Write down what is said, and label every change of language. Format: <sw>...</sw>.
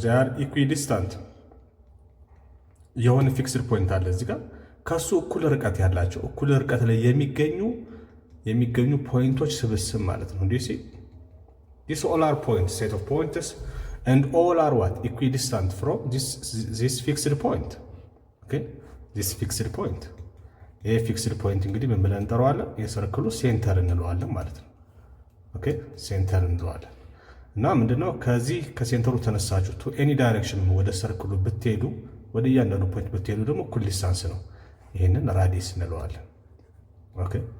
<en>ዜ አር ኢኩዊዲስታንት።</en> <am>የሆነ ፊክስድ ፖይንት አለ እዚህ ጋር ከሱ እኩል ርቀት ያላቸው እኩል ርቀት ላይ የሚገኙ ፖይንቶች ስብስብ ማለት ነው። እንዲህ</am> <en>these all are points, set of points, and all are what? Equidistant from this fixed point. Okay? This fixed point.</en> <am>ይሄ ፊክስድ ፖይንት እንግዲህ ምን ብለን እንጠራዋለን? የሰርክሉ ሴንተር እንለዋለን ማለት ነው። ኦኬ? ሴንተር እንለዋለን። እና ምንድነው ከዚህ ከሴንተሩ ተነሳችሁ</am> <en>ቱ ኤኒ ዳይሬክሽን</en> <am>ወደ ሰርክሉ ብትሄዱ፣ ወደ እያንዳንዱ ፖይንት ብትሄዱ ደግሞ እኩል ዲስታንስ ነው። ይሄንን ራዲየስ እንለዋለን። ኦኬ?</am>